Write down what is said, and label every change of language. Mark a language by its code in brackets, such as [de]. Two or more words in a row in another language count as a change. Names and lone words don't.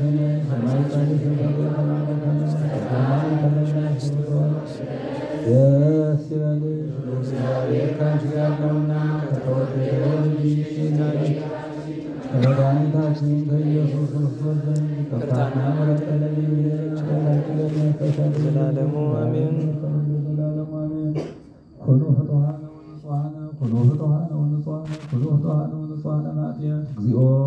[am] ነሽ፣ በማኅፀንሽ የተባረከ ነው። ጸጋን የተመላሽ ደስ ይበልሽ፣ እግዚአብሔር ከአንቺ ጋር ነውና ከተወደደው ልጅሽ ከጌታችን ከመድኃኒታችን ከኢየሱስ ክርስቶስ ዘንድ ይቅርታና ምሕረት ለሚለምንሽ ለዘላለሙ አሜን። [gez] ኩሉ ፍጡሃነ ወንጹሐነ ኩሉ ፍጡሃነ ወንጹሐነ ኩሉ ፍጡሃነ ወንጹሐነ ማጥያት እግዚኦ